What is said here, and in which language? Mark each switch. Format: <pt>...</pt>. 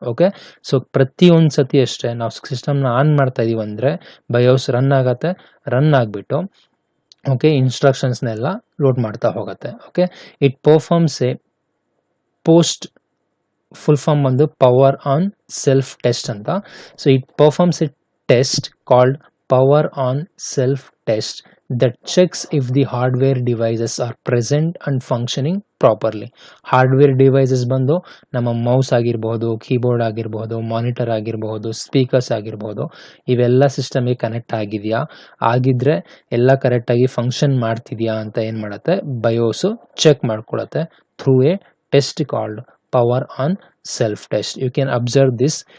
<kn>Okay, so ಪ್ರತಿ ಒಂದ್ ಸತಿ ಅಷ್ಟೇ ನಾವು ಸಿಸ್ಟಮ್ನ ಆನ್ ಮಾಡ್ತಾ ಇದೀವಿ ಅಂದ್ರೆ ಬಯೋಸ್ ರನ್ ಆಗತ್ತೆ. ರನ್ ಆಗ್ಬಿಟ್ಟು ಓಕೆ ಇನ್ಸ್ಟ್ರಕ್ಷನ್ಸ್ನೆಲ್ಲ ಲೋಡ್ ಮಾಡ್ತಾ ಹೋಗತ್ತೆ.</kn> <en>Okay, it performs a POST, full form ಬಂದು power on self test ಅಂತ. So it performs a test called power on self test that checks if the hardware devices are present and functioning properly.</en> <kn>Hardware devices ಬಂದು ನಮ್ಮ mouse ಆಗಿರಬಹುದು, keyboard ಆಗಿರಬಹುದು, monitor ಆಗಿರಬಹುದು, speakers ಆಗಿರಬಹುದು, ಇವೆಲ್ಲ ಸಿಸ್ಟಮ್ಗೆ connect ಆಗಿದೆಯಾ, ಆಗಿದ್ರೆ ಎಲ್ಲ ಕರೆಕ್ಟಾಗಿ ಫಂಕ್ಷನ್ ಮಾಡ್ತಿದ್ಯಾ ಅಂತ ಏನ್ ಮಾಡುತ್ತೆ, ಬಯೋಸು check ಮಾಡ್ಕೊಳತ್ತೆ</kn> <en>Through a test called power on self test. You can observe this.</en>